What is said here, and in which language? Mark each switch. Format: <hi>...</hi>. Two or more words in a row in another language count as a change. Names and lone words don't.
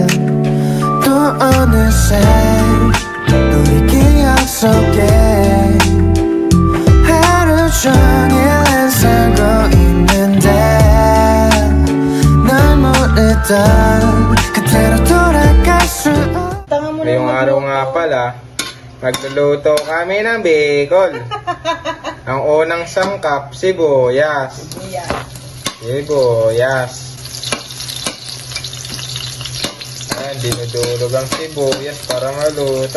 <ko>또 어느새 우리 기억 속에 하루 종일 난 살고 있는데 널 모르던 그때로 돌아갈 수 없.</ko> <tl>Ngayong araw nga pala, magluluto kami ng bacon. Ang unang sangkap, sibuyas. Sibuyas. Ayan, dinudurog ang sibuyas para maluto.</tl>